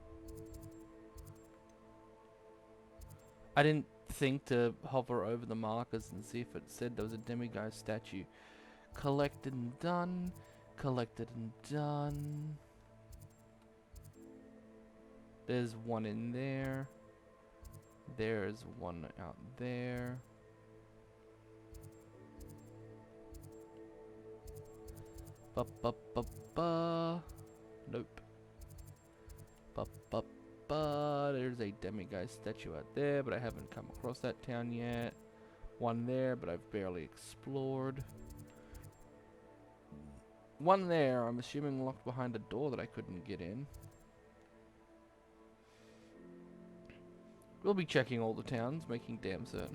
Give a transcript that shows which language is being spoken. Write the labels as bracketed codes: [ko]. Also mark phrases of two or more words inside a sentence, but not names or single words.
[en] I didn't think to hover over the markers and see if it said there was a demiguise statue. Collected and done. Collected and done. There's one in there. There's one out there. Ba ba ba ba. Nope. Ba ba ba. There's a demiguise statue out there, but I haven't come across that town yet. One there, but I've barely explored. One there, I'm assuming locked behind a door that I couldn't get in. We'll be checking all the towns, making damn certain.